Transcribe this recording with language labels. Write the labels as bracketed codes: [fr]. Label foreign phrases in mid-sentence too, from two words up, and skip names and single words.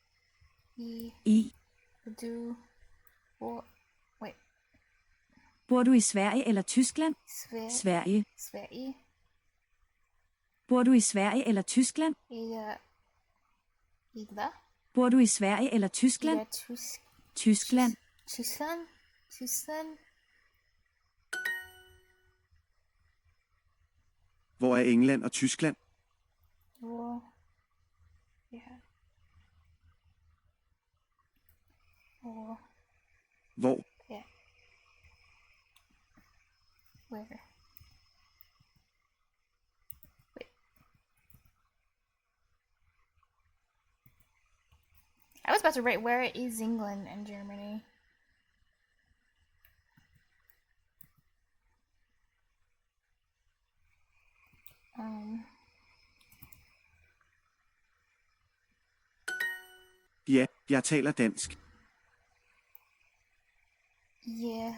[en] i i du Wait. [da] Bor du i Sverige eller Tyskland? Sverige. Sverige. Bor du i Sverige eller Tyskland? Ida. Bor du i Sverige eller Tyskland? Ida Tyskland. Tyskland. Tyskland. Hvor er England og Tyskland? Hvor? Ja. Hvor? Hvor? Ja. [en] Where? Wait. I was about to write where is England and Germany. [da] Ja, jeg taler dansk. [en] Yeah.